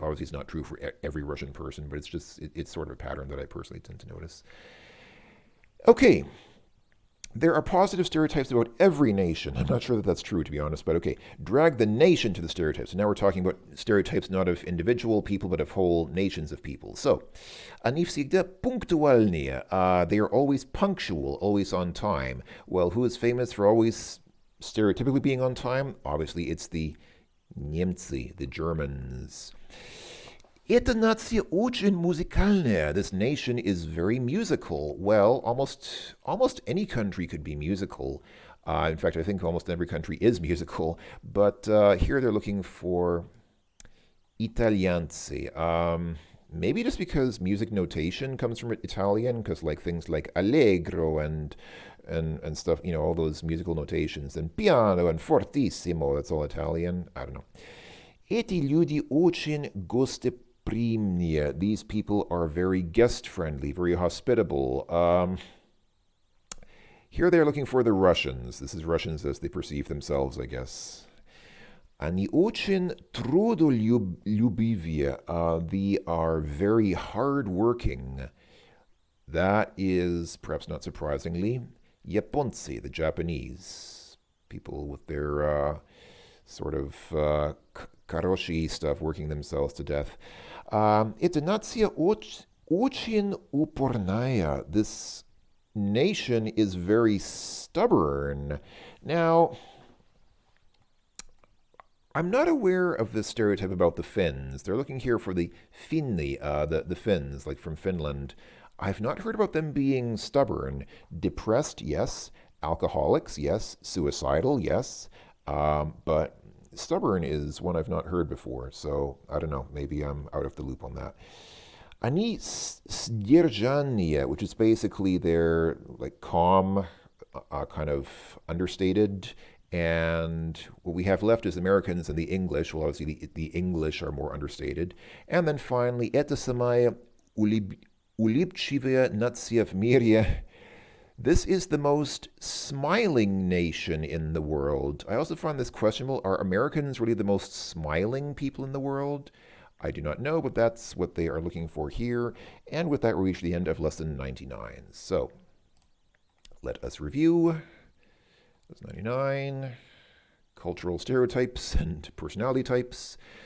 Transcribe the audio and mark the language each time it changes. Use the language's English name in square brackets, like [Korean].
[English] Obviously, it's not true for every Russian person, but it's sort of a pattern that I personally tend to notice. Okay. There are positive stereotypes about every nation. I'm not sure that that's true, to be honest, but okay. Drag the nation to the stereotypes. So now we're talking about stereotypes not of individual people, but of whole nations of people. [Russian] So, они всегда пунктуальные. [English] They are always punctual, always on time. Well, who is famous for always stereotypically being on time? Obviously, it's the Немцы, the Germans. [Russian] Эта нация очень музыкальная. [English] This nation is very musical. Well, almost any country could be musical. In fact, I think almost every country is musical. But here they're looking for italianцы. Maybe just because music notation comes from Italian, because like things like allegro and stuff, all those musical notations, and piano and fortissimo, that's all Italian. I don't know. [Russian] Эти люди очень гостеприимные. [English] These people are very guest-friendly, very hospitable. Here they're looking for the Russians. This is Russians as they perceive themselves, I guess. [Russian] Они очень трудолюбивые. [English] They are very hard-working. That is, perhaps not surprisingly, Японцы, the Japanese. People with their sort of karoshi stuff, working themselves to death. [Russian] Эта нация очень упорная. [English] This nation is very stubborn. Now, I'm not aware of this stereotype about the Finns. They're looking here for the Finni, the Finns, like from Finland. I've not heard about them being stubborn. Depressed, yes. Alcoholics, yes. Suicidal, yes. But stubborn is one I've not heard before, so I don't know. Maybe I'm out of the loop on that. [Russian] Они сдержанные, [English] which is basically they're like calm, kind of understated. And what we have left is Americans and the English. Well, obviously the English are more understated. And then finally, [Russian] это самая улыбчивая нация в мире. [English] This is the most smiling nation in the world. I also find this questionable. Are Americans really the most smiling people in the world? I do not know, but that's what they are looking for here. And with that, we reach the end of lesson 99. So, let us review. Lesson 99, cultural stereotypes and personality types.